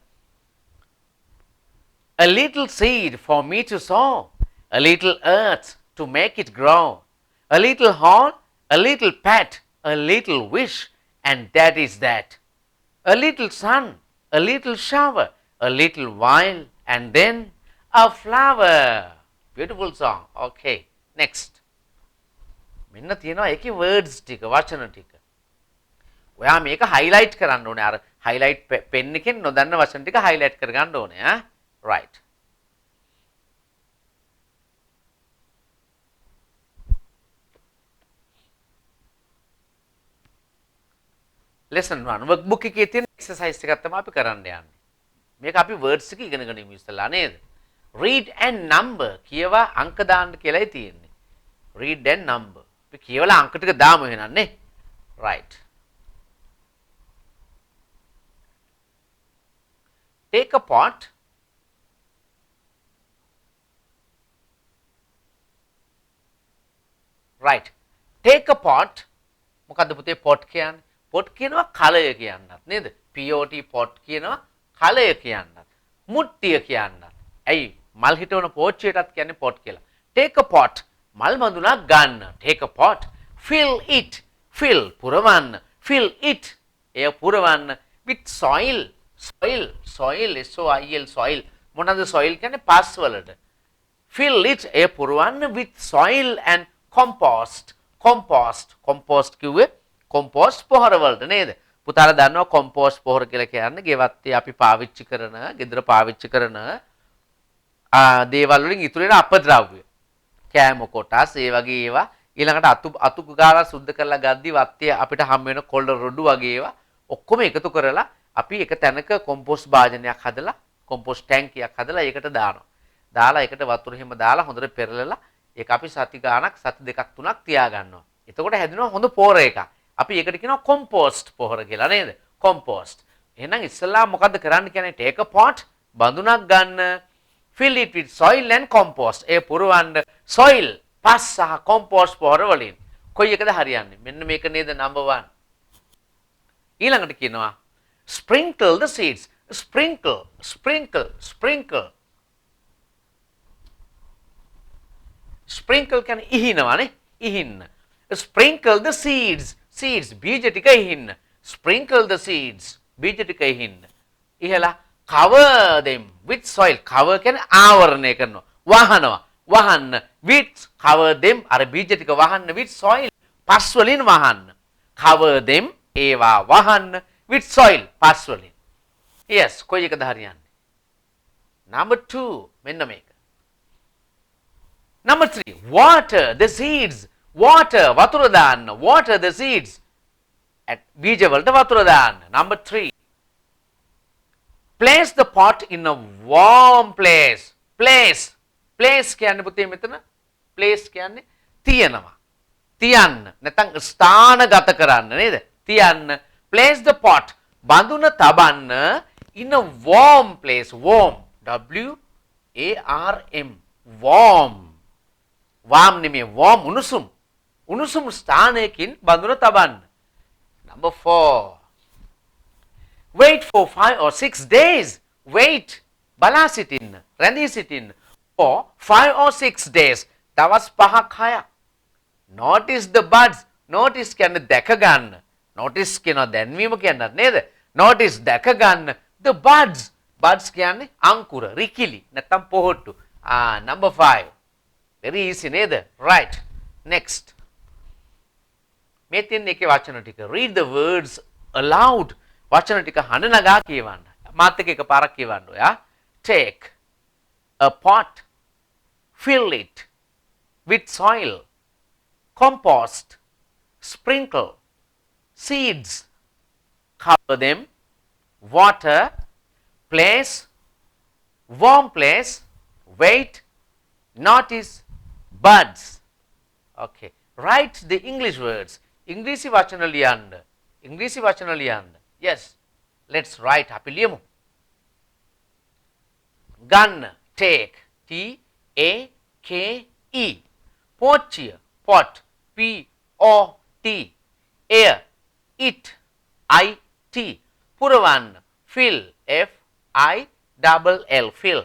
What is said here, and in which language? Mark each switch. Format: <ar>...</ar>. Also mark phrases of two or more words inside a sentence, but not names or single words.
<en>a little seed for me to sow a little earth to make it grow a little horn a little pat a little wish and that is that a little sun a little shower a little while and then a flower beautiful song okay next</en> <si>මෙන්න තියෙනවා ඒකේ words ටික වචන ටික ඔයා මේක highlight කරන්න ඕනේ අර</si> <en>highlight pen</en> <si>එකෙන් නොදන්න වචන ටික highlight කරගන්න ඕනේ</si> <en>right</en> <si>lesson 1 workbook එකේ තියෙන exercise එකක් තමයි අපි කරන්න යන්නේ මේක අපි words එක ඉගෙන ගනිමු ඉස්සලා නේද</si> <en>read and number</en> <si>කියවා අංක දාන්න කියලායි තියෙන්නේ</si> <en>read and number</en> <si>අපි කියවලා අංක ටික දාමු එහෙනම් නේ</si> <en>right take a pot right take a pot</en> <si>මොකද්ද පුතේ pot කියන්නේ pot කියනවා කලය කියන්නත් නේද pot pot කියනවා කලය කියන්නත් මුට්ටිය කියන්නත් ඇයි මල් හිටවන පෝච්චියටත් කියන්නේ pot කියලා</si> <en>take a pot</en> <si>මල් බඳුනක් ගන්න</si> <en>take a pot fill it fill පුරවන්න fill it</en> <si>එය පුරවන්න</si> <en>with soil soil soil soil මොනවාද soil</en> <si>කියන්නේ පස් වලට</si> <en>fill it</en> <si>එය පුරවන්න</si> <en>with soil and compost compost</en> <si>කිව්වේ compost පොහොර වලට නේද පුතාලා දන්නවා compost පොහොර කියලා කියන්නේ ගෙවත්තේ අපි පාවිච්චි කරන ගෙදර පාවිච්චි කරන දේවල් වලින් ඉතුරු වෙන අපද්‍රව්‍ය කෑම කොටස් ඒ වගේ ඒවා ඊළඟට අතු ගාලා සුද්ධ කරලා ගද්දි වත්තේ අපිට හම් වෙන කොළ රොඩු වගේ ඒවා ඔක්කොම එකතු කරලා අපි එක තැනක කොම්පෝස්ට් භාජනයක් හදලා කොම්පෝස්ට් ටැංකියක් හදලා ඒකට දානවා. දාලා ඒකට වතුර හිම දාලා හොඳට පෙරලලා ඒක අපි සති ගාණක් සති දෙකක් තුනක් තියා ගන්නවා. එතකොට හැදෙනවා හොඳ පොහොර එකක්. අපි ඒකට කියනවා කොම්පෝස්ට් පොහොර කියලා නේද? කොම්පෝස්ට්. එහෙනම් ඉස්සෙල්ලා මොකද්ද කරන්න කියන්නේ?</si> <en>take a pot</en> <si>බඳුනක් ගන්න</si> <en>fill it with soil and compost</en> <si>ඒ පුරවන්න soil පස් සහ compost පොහොර වලින් කොයි එකද හරියන්නේ මෙන්න මේක නේද</si> <en>number 1</en> <si>ඊළඟට කියනවා</si> <en>sprinkle the seeds sprinkle</en> <si>කියන්නේ ඉහිනවනේ ඉහින්න</si> <en>sprinkle the seeds</en> <si>බීජ ටික ඉහින්න</si> <en>sprinkle the seeds</en> <si>බීජ ටික ඉහින්න ඉහලා</si> <en>cover them with soil cover</en> <si>කියන්නේ ආවරණය කරනවා වහන්න</si> <en>with cover them</en> <si>අර බීජ ටික වහන්න</si> <en>with soil</en> <si>පස් වලින් වහන්න</si> <en>cover them</en> <si>ඒවා වහන්න</si> <en>with soil</en> <si>පස් වලින් yes කොයි එකද හරියන්නේ</si> <en>number 2</en> <si>මෙන්න මේක</si> <en>number 3 water the</en> <si>seeds වතුර දාන්න water the</si> <en>seeds</en> <si>බීජ වලට වතුර දාන්න</si> <en>number 3 place the pot in a warm place</en> <si>කියන්නේ පුතේ මෙතන place කියන්නේ තියනවා තියන්න නැත්නම් ස්ථානගත කරන්න නේද තියන්න</si> <en>place the pot</en> <si>බඳුන</si> <en>තබන්න in a warm place warm w a r m warm නෙමෙයි warm</en> <si>උණුසුම් ස්ථානයකින් බඳුන තබන්න</si> <en>number 4 wait for 5 or 6 days wait</en> <si>බලා සිටින්න රැඳී සිටින්න</si> <en>for 5 or 6 days</en> <si>දවස් 5ක් 6ක්</si> <en>notice the buds.</en> <si>notice කියන්නේ දැක ගන්න. notice කියනවා දැන්වීම කියන්නත් නේද? notice දැක ගන්න</si> <en>the buds.</en> <si>buds කියන්නේ අංකුර, රිකිලි නැත්නම් පොහොට්ටු.</si> <en>number 5. very easy නේද? right. next.</en> <si>මේ තියෙන එකේ වචන ටික</si> <en>read the words aloud.</en> <si>වචන ටික හඬ නගා කියවන්න. මාත් එක්ක එකපාරක් කියවන්න ඔයා.</si> <en>take a pot, fill it with soil, compost, sprinkle seeds, cover them, water, place, warm place, wait, notice, buds. Okay, write the English words.</en> <si>ඉංග්‍රීසි වචන ලියන්න. ඉංග්‍රීසි වචන ලියන්න.</si> <en>yes, let's write.</en> <si>අපි ලියමු.</si> <en>gun, take, T A K E. පෝච්චිය, pot, P O T. air, it, I T. පුරවන්න, fill, F I double L, fill.</en>